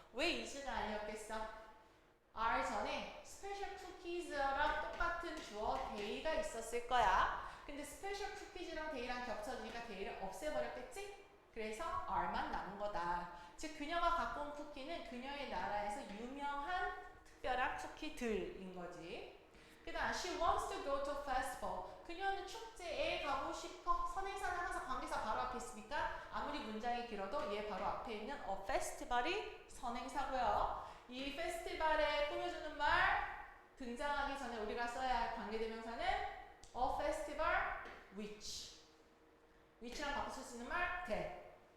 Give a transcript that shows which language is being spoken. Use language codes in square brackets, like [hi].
[ko] 왜 is가 아니었겠어? are 전에 스페셜 쿠키즈랑 똑같은 주어 they가 있었을 거야. 근데 스페셜 쿠키즈랑 they랑 겹쳐지니까 they를 없애버렸겠지? 그래서 are만 남은 거다. 즉 그녀가 갖고 온 쿠키는 그녀의 나라에서 유명한 특별한 쿠키들인 거지. 그 다음 [en] she wants to go to a festival. [ko] 그녀는 축제에 가고 싶어. 선행사는 항상 관계사 바로 앞에 있으니까 아무리 문장이 길어도 얘 바로 앞에 있는 a festival이 선행사고요. 이 페스티벌에 꾸며주는 말 등장하기 전에 우리가 써야 할 관계대명사는 a festival which랑 바꿔 쓸 수 있는 말 that.